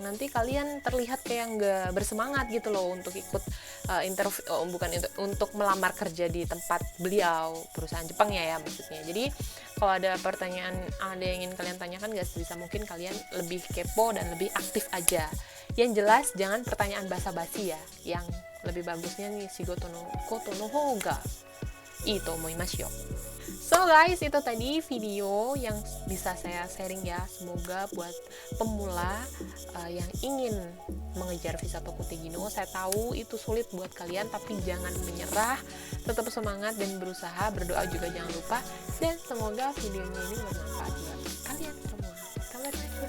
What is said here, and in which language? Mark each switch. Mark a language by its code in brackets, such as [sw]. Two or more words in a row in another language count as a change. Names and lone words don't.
[id] Nanti kalian terlihat kayak nggak bersemangat gitu loh untuk ikut interview, bukan itu, untuk melamar kerja di tempat beliau, perusahaan Jepang ya maksudnya. Jadi kalau ada pertanyaan, ada yang ingin kalian tanyakan, guys, sebisa mungkin kalian lebih kepo dan lebih aktif aja. Yang jelas jangan pertanyaan basa-basi ya. Yang lebih bagusnya nih [ja] 仕事のことのほうがいいと思いますよ. [en] So guys, [id] itu tadi video yang bisa saya sharing ya. Semoga buat pemula yang ingin mengejar visa Tokutegino, saya tahu itu sulit buat kalian, tapi jangan menyerah, tetap semangat dan berusaha, berdoa juga jangan lupa, dan semoga videonya ini bermanfaat buat kalian semua.